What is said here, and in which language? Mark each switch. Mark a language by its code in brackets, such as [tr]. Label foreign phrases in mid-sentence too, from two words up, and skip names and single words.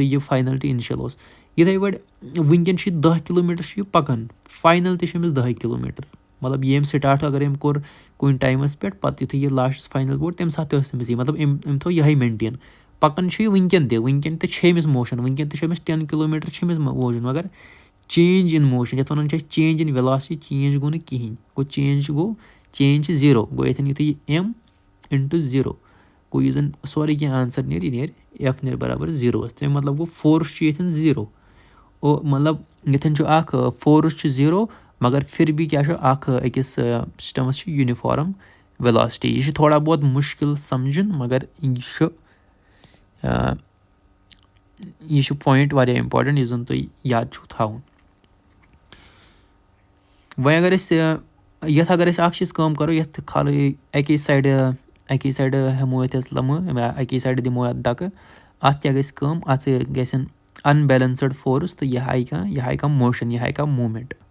[ks] یہِ [en] final to initial [ks] اوس یِتھَے پٲٹھۍ وٕنکٮ۪ن چھُ یہِ 10 کِلوٗمیٖٹر چھُ یہِ پَکان فاینَل تہِ چھُ أمِس 10 کِلوٗمیٖٹر مطلب ییٚمۍ سِٹاٹ اگر أمۍ کوٚر کُنہِ ٹایمَس پٮ۪ٹھ پَتہٕ یُتھُے یہِ لاسٹَس فاینَل ووت تَمہِ ساتہٕ تہِ ٲس أمِس یہِ مطلب أمۍ تھوٚو یِہوٚے مینٹین پَکان چھُ یہِ وٕنکٮ۪ن تہِ چھِ أمِس موشَن وٕنکٮ۪ن تہِ چھُ أمِس 10 کِلوٗمیٖٹر چھِ أمِس موشَن مگر [en] change in motion [ks] یَتھ وَنان چھِ أسۍ [en] change in velocity [ks] چینج گوٚو نہٕ کِہینۍ گوٚو چینج چھِ 0 گوٚو ییٚتٮ۪ن یُتھُے یہِ [en] m into [ks] 0 گوٚو یُس زَن سورُے کینٛہہ آنسر نیرِ یہِ نیرِ f نیرِ برابر 0 تَمیُک مطلب گوٚو فورس چھُ ییٚتٮ۪ن 0 مطلب ییٚتٮ۪ن چھُ اکھ فورس چھُ 0 مگر [ur] پھر بھی [ks] کیٛاہ چھُ اکھ أکِس سِسٹَمَس چھُ [en] uniform velocity [ks] یہِ چھُ [ur] تھوڑا بہت [ks] مُشکِل سَمجُن مگر یہِ چھُ پویِنٹ واریاہ اِمپاٹَنٹ یُس زَن تۄہہِ یاد چھُو تھاوُن. وۄنۍ اگر أسۍ یَتھ اگر أسۍ اَکھ چیٖز کٲم کَرو یَتھ کھالو اَکے سایڈٕ ہٮ۪مو یَتھ أسۍ لَمہٕ اَکے سایڈٕ دِمو اَتھ دَکہٕ اَتھ کیٛاہ گژھِ کٲم اَتھ گژھن [en] unbalanced force [ks] تہٕ یہِ ہایہِ کانٛہہ موشَن یہِ ہایہِ کانٛہہ موٗمٮ۪نٛٹ.